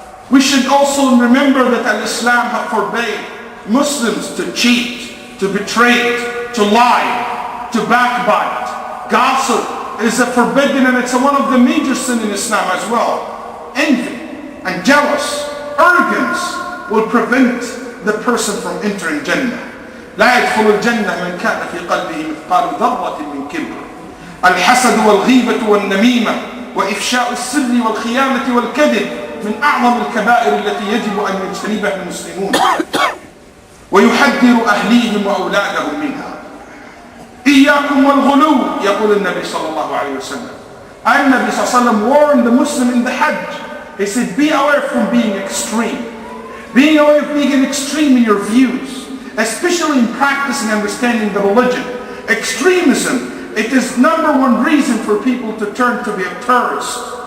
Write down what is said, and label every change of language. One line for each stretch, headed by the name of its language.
English: We should also remember that Islam has forbade Muslims to cheat, to betray, to lie, to backbite. Gossip is a forbidden, and it's one of the major sins in Islam as well. Envy and jealous, arrogance will prevent the person from entering Jannah.
Arabic: لا يدخل الجنة من كان في قلبه مثقال ذرة من كبر. الحسد والغيبة والنميمة وإفشاء السر والخيانة والكذب من أعظم الكبائر التي يجب أن يجتنبها المسلمون ويحذر أهليهم وأولادهم منها. إياكم والغلو، يقول النبي صلى الله عليه وسلم. النبي صلى الله عليه وسلم
English: warned the Muslim in the Hajj. He said, be aware from being extreme. Being aware of being extreme in your views, especially in practicing and understanding the religion. Extremism, it is number one reason for people to turn to be a terrorist.